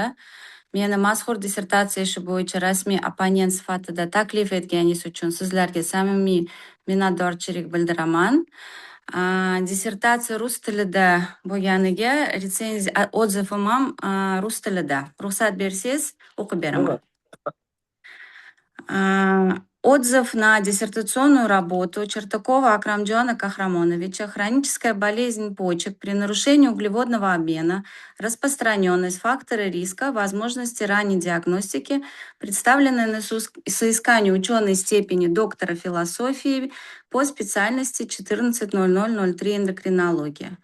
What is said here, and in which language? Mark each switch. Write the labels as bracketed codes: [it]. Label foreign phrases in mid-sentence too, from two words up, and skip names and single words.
[uz] Meni mazkur dissertatsiya ishi bo'yicha rasmiy opponent sifatida taklif etganingiz uchun sizlarga samimiy minnatdorchilik bildiraman. Dissertatsiya rus tilida bo'lganiga retsenziya odzivim ham rus tilida. Ruxsat bersangiz o'qib beraman. [ru] Отзыв на диссертационную работу Чартакова Акрамджана Кахрамоновича «Хроническая болезнь почек при нарушении углеводного обмена, распространенность, факторы риска, возможности ранней диагностики», представленная на соискании ученой степени доктора философии по специальности 14.00.03 эндокринология.